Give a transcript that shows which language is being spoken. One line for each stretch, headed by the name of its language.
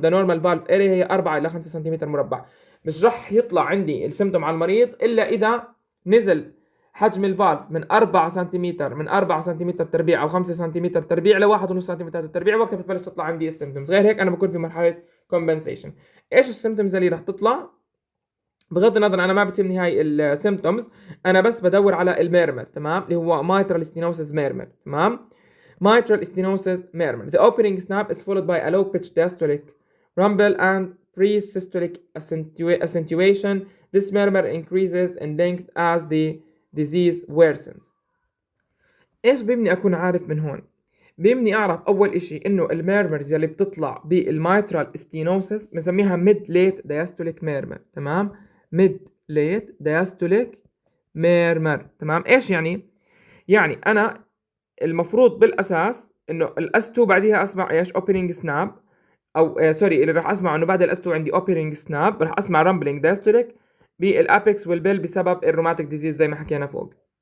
Arabic: ذا نورمال فالف اريا هي 4 الى 5 سنتيمتر مربع. مش رح يطلع عندي السيمتوم على المريض الا اذا نزل حجم الفالف من 4 سنتيمتر، من 4 سنتيمتر تربيع او 5 سنتيمتر تربيع ل 1.5 سنتيمتر تربيع، وقتها بتبلش تطلع عندي السيمتومز. غير هيك انا بكون في مرحله كومبنسيشن. ايش السيمتومز اللي رح تطلع؟ بغض النظر انا ما بتهمني هاي السيمتومز، انا بس بدور على الميرمر، تمام، اللي هو mitral stenosis murmur.
English: تمام. mitral stenosis murmur. The opening snap is followed by a low pitch diastolic rumble and pre-systolic accentuation. This murmur increases in length as the disease worsens.
Arabic: ايش بيمني اكون عارف من هون؟ بيمني اعرف اول اشي انه الميرمرز اللي بتطلع بالميترال ستينوسس بنسميها ميد ليت دايستوليك ميرمر. تمام. ميد ليت دايستوليك ميرمر. تمام. ايش يعني؟ يعني انا المفروض بالاساس انه الاس 2 بعديها اسمع ايش؟ اوبننج سناب، او سوري، اللي راح اسمع انه بعد الاس 2 عندي اوبننج سناب، راح اسمع رامبلينج دايستوليك بالابيكس والبيل بسبب الروماتيك ديزيز زي ما حكينا فوق.